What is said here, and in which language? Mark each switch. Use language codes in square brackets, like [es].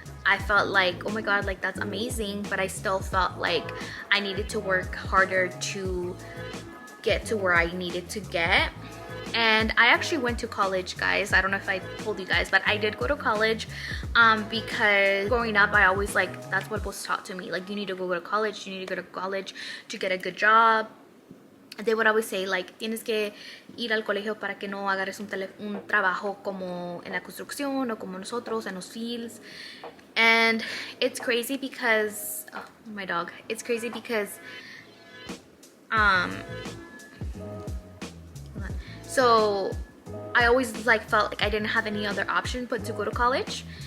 [en] I felt like, oh my god, like that's amazing, but I still felt like I needed to work harder to get to where I needed to get. And I actually went to college, guys. I don't know if I told you guys, but I did go to college, because growing up I always, like, that's what was taught to me, like, you need to go to college, you need to go to college to get a good job. They would always say, like, [es] tienes que ir al colegio para que no agarres un trabajo como en la construcción o como nosotros en los fields. [en] And it's crazy because, oh, my dog. It's crazy because, so I always like felt like I didn't have any other option but to go to college.